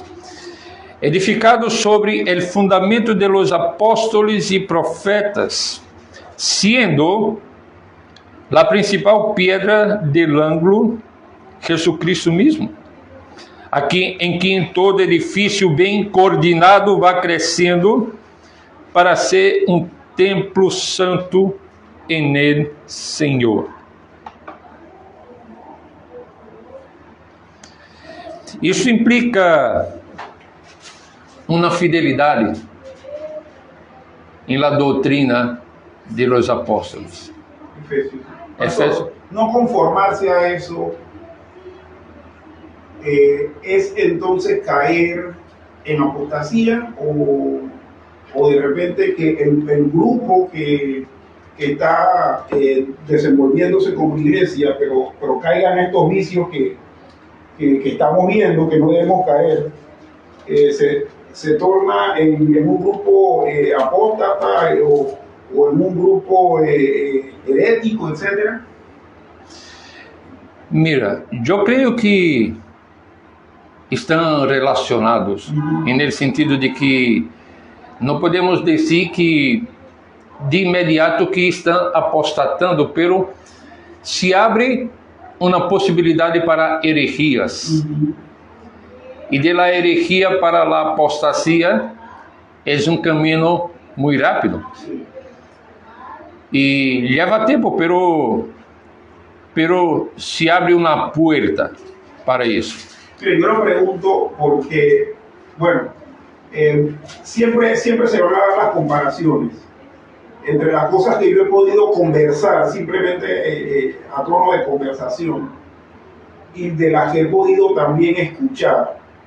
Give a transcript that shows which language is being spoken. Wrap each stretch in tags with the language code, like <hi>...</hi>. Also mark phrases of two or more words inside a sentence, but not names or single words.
<pt>Edificado sobre o fundamento</pt> <es>de los apóstolos</es> <pt>e profetas, sendo a principal pedra del ângulo Jesucristo mesmo, aqui em que todo edifício bem coordenado vai crescendo para ser um templo santo em el Senhor. Isso implica uma fidelidade</pt> <es>en la doctrina de los apóstolos. Efesios. No conformarse a eso es entonces caer en apostasía o de repente que el grupo que está desenvolviéndose como iglesia, pero caigan estos vicios que estamos viendo, que no debemos caer, se torna en un grupo apóstata o en un grupo herético, etc. Mira, yo creo</es> <pt>que estão relacionados, no sentido de que não podemos dizer que de imediato que estão apostatando,</pt> <es>pero se abre</es> <pt>uma possibilidade para herejias. E</pt> <es>de la herejía para la apostasia</es> <pt>é um caminho muito rápido. E leva tempo,</pt> <es>pero se abre</es> <pt>uma puerta para isso.</pt> <es>Yo lo pregunto porque, bueno, siempre se van a dar las comparaciones entre las cosas que yo he podido conversar, simplemente a tono de conversación, y de las que he podido también escuchar.</es>